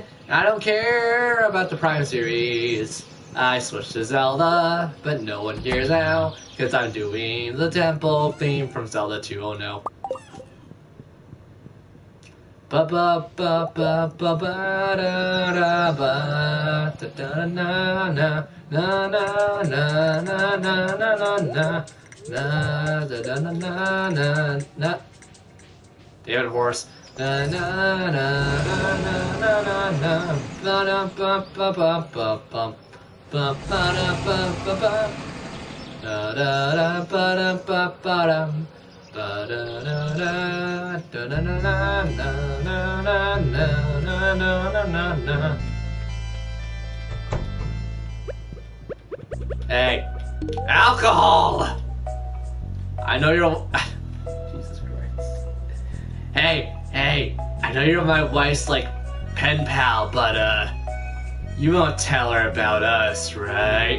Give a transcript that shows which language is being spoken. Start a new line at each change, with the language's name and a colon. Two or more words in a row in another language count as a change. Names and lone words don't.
English: I don't care about the Prime series. I switched to Zelda, but no one cares now, cause I'm doing the temple theme from Zelda 2. Oh no. Ba ba ba ba ba ba da da ba da da na na na na na na na na na na na da da na na na na. David Horse. Na na na na na na na ba da ba ba ba ba ba ba ba da ba ba ba da da da ba da ba ba da. Ba da da da da na na na na na na na na na. Hey, alcohol! I know you're. Jesus Christ. Hey, I know you're my wife's like pen pal, but you won't tell her about us, right?